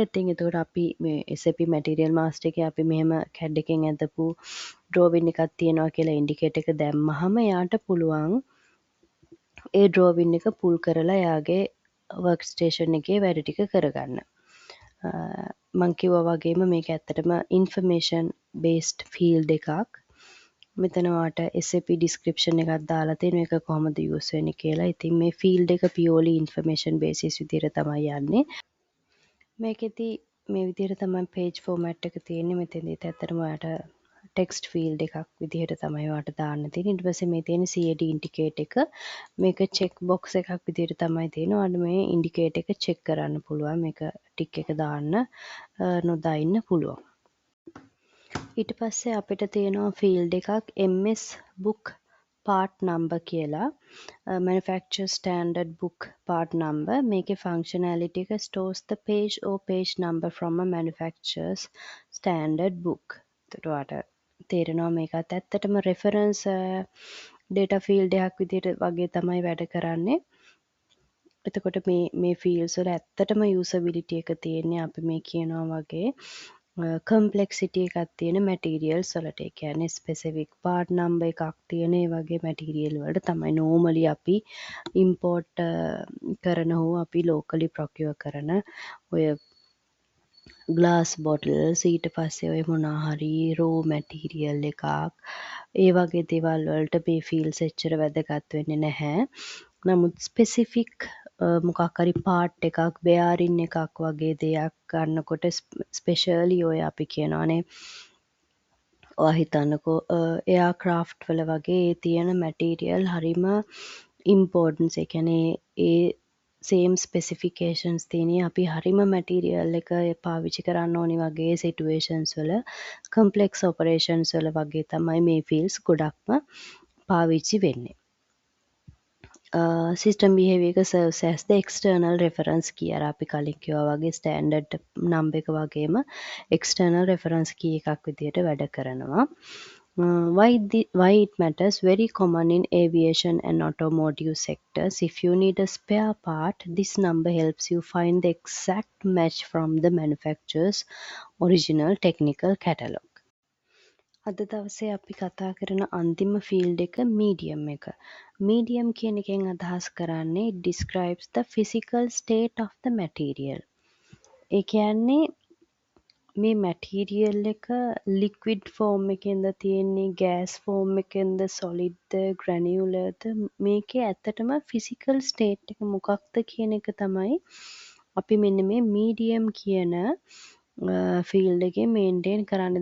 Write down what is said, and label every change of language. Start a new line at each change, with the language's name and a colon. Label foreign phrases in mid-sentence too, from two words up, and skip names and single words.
Sinhala: ඉතින් එතකොට අපි මේ
English: SAP Material Master
Sinhala: එකේ අපි මෙහෙම CAD එකෙන් ඇඳපු drawing එකක් තියෙනවා කියලා ඉන්ඩිකේටර් එක දැම්මහම එයාට පුළුවන් ඒ drawing එක pull කරලා එයාගේ workstation එකේ වැඩ ටික කරගන්න. මං කිව්වා වගේම මේක ඇත්තටම
English: information based field
Sinhala: එකක්. මෙතන ඔයාට
English: SAP description
Sinhala: එකක් දාලා තියෙනවා ඒක කොහොමද use වෙන්නේ කියලා. ඉතින් මේ field එක
English: purely information basis
Sinhala: විදිහට තමයි යන්නේ. මේකෙදි මේ විදිහට තමයි
English: page format
Sinhala: එක තියෙන්නේ. මෙතනදිත් ඇත්තටම ඔයාට
English: text field
Sinhala: එකක් විදිහට තමයි ඔයාට දාන්න තියෙන්නේ. ඊට පස්සේ මේ තියෙන
English: CAD indicate
Sinhala: එක මේක
English: check box
Sinhala: එකක් විදිහට තමයි තියෙන්නේ. ඔයාලට මේ indicate එක check කරන්න පුළුවන්. මේක tick එක දාන්න නොදා පුළුවන්. ඊට පස්සේ අපිට තියෙනවා ෆීල්ඩ් එකක්
English: MS book part number
Sinhala: කියලා.
English: manufacturer standard book part number. මේකේ functionality එක stores the page or page number from a manufacturer's standard book.
Sinhala: එතකොට ඔයාලට තේරෙනවා මේකත් ඇත්තටම
English: reference data field
Sinhala: එකක් විදිහට වගේ තමයි වැඩ කරන්නේ. එතකොට මේ fields වල ඇත්තටම usability එක තියෙන්නේ අපි මේ කියනවා වගේ complexity එකක් තියෙන materials වලට. ඒ කියන්නේ
English: specific part number
Sinhala: එකක් තියෙන ඒ වගේ material වලට තමයි normally අපි import කරන හෝ අපි
English: locally procure
Sinhala: කරන ඔය
English: glass bottles
Sinhala: ඊට පස්සේ ඔය මොනවා හරි
English: raw material
Sinhala: එකක් ඒ වගේ දේවල් වලට මේ fields එච්චර වැදගත් වෙන්නේ නැහැ. නමුත් specific මොකක් හරි part එකක් bearing එකක් වගේ දෙයක් ගන්නකොට ස්පෙෂලි ඔය අපි කියනවානේ ඔයා හිතන්නකෝ එයාක්‍රාෆ්ට් වල වගේ තියෙන මැටීරියල් හරිම ඉම්පෝර්ටන්ස්. ඒ කියන්නේ ඒ
English: same specifications
Sinhala: තියෙන අපි හරිම මැටීරියල් එක පාවිච්චි කරන්න ඕනි වගේ සිටුේෂන්ස් වල
English: complex operations
Sinhala: වල වගේ තමයි මේ ෆීල්ඩ්ස් ගොඩක්ම පාවිච්චි වෙන්නේ.
English: system behavior එක serves as the external reference key.
Sinhala: අර අපි කලින් කිව්වා වගේ
English: standard number
Sinhala: එක වගේම
English: external reference key
Sinhala: එකක් විදිහට වැඩ කරනවා.
English: Why it matters? Very common in aviation and automotive sectors. If you need a spare part, this number helps you find the exact match from the manufacturer's original technical catalog.
Sinhala: අද දවසේ අපි කතා කරන අන්තිම ෆීල්ඩ් එක medium එක.
English: medium
Sinhala: කියන එකෙන් අදහස් කරන්නේ
English: it describes the physical state of the material.
Sinhala: ඒ කියන්නේ මේ මැටීරියල් එක
English: liquid form
Sinhala: එකෙන්ද තියෙන්නේ
English: gas form
Sinhala: එකෙන්ද සොලිඩ්ද ග්‍රැනියුලර්ද මේකේ ඇත්තටම
English: physical state
Sinhala: එක මොකක්ද කියන එක තමයි අපි මෙන්න මේ මීඩියම් කියන ෆීල්ඩ් එකේ මේන්ටේන් කරන්න.